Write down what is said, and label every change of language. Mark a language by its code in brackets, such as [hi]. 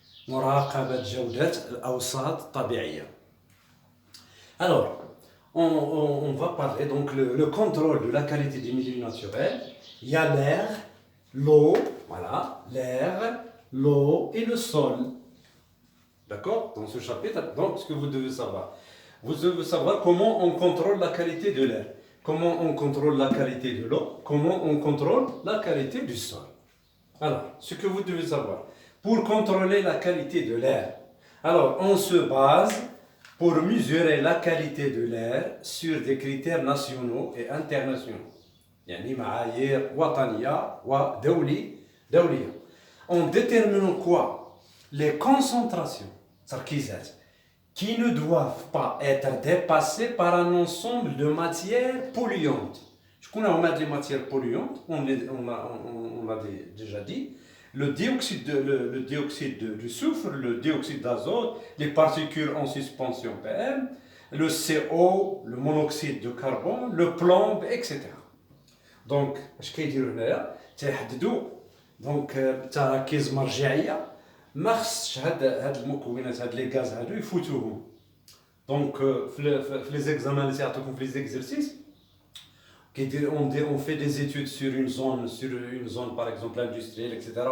[ar] مراقبة جودة الأوساط الطبيعية. [fr] Alors, on va parler donc le contrôle de la qualité des milieux naturels. Il y a l'air, l'eau, voilà, l'air, l'eau et le sol. D'accord? Dans ce chapitre, donc ce que vous devez savoir. Vous devez savoir comment on contrôle la qualité de l'air, comment on contrôle la qualité de l'eau, comment on contrôle la qualité du sol. Alors, ce que vous devez savoir. Pour contrôler la qualité de l'air, alors on se base pour mesurer la qualité de l'air sur des critères nationaux et internationaux. [ar] يعني معايير وطنية ودولية. [fr] En déterminant quoi? Les concentrations, تركيزات, qui ne doivent pas être dépassées par un ensemble de matières polluantes. [ar] شكون هما [fr] les matières polluantes? On l'a déjà dit. Le dioxyde du soufre, le dioxyde d'azote, les particules en suspension PM, le CO, le monoxyde de carbone, le plomb, etc. [ar] Donc, اش كيديروا هنايا تيحددوا دونك تراكيز مرجعيه ما خصش هاد المكونات هاد لي غاز هادو يفوتوهم. دونك في لي زيكزامان اللي تيعطوكم في لي زيكزرسيس [fr] on fait des études sur une zone par exemple industrielle, etc.